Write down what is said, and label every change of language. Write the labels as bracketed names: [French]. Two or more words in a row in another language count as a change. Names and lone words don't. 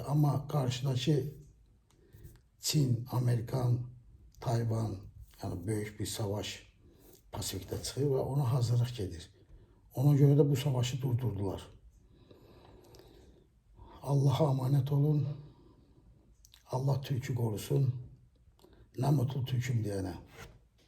[Azerbaijani] Amma qarşıdakı Çin, Amerikan, Tayvan, yani böyük bir savaş Pasifik'te çıxır və ona hazırlıq gedir. [Turkish] Ona göre de bu savaşı durdurdular. Allah'a emanet olun. Allah Türk'ü korusun. Ne mutlu Türk'üm diyene.